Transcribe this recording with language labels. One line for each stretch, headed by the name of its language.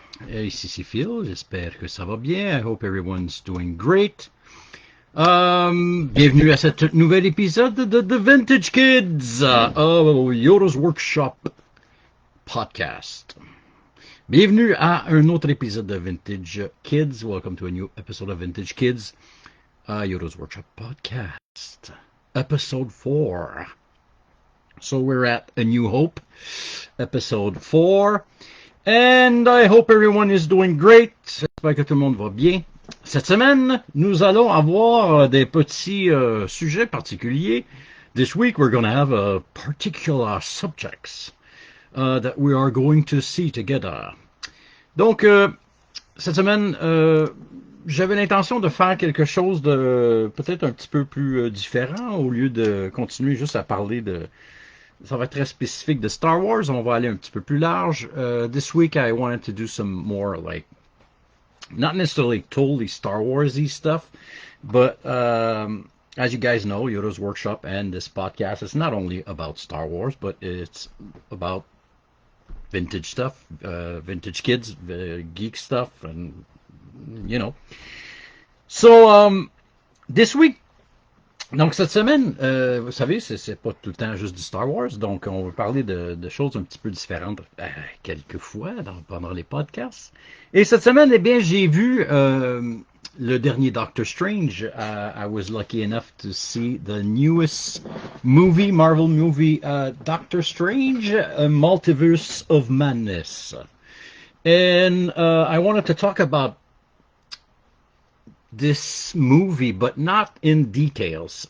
French: Ici c'est Phil, j'espère que ça va bien.
English: I hope everyone's doing great.
French: Bienvenue à cet nouvel épisode de The Vintage Kids, Yoda's Workshop podcast. Bienvenue à un autre épisode de Vintage Kids.
English: Welcome to a new episode of Vintage Kids, Yoda's Workshop podcast. Episode 4. So we're at A New Hope, episode 4. And I hope everyone is doing great.
French: J'espère que tout le monde va bien. Cette semaine, nous allons avoir des petits sujets particuliers.
English: This week we're going to have a particular subjects that we are going to see together.
French: Donc, cette semaine, j'avais l'intention de faire quelque chose de peut-être un petit peu plus différent au lieu de continuer juste à parler de... Ça va être très spécifique de Star Wars. On va aller un petit peu plus large.
English: This week I wanted to do some more like, not necessarily totally Star Wars-y stuff, but as you guys know, Yoda's Workshop and this podcast is not only about Star Wars, but it's about vintage stuff, vintage kids, geek stuff, and you know. So, this week,
French: donc cette semaine, vous savez, c'est pas tout le temps juste du Star Wars, donc on va parler de choses un petit peu différentes quelquefois pendant les podcasts. Et cette semaine, eh bien, j'ai vu le dernier Doctor Strange.
English: I was lucky enough to see the newest movie, Marvel movie, Doctor Strange, Multiverse of Madness. And I wanted to talk about this movie, but not in details.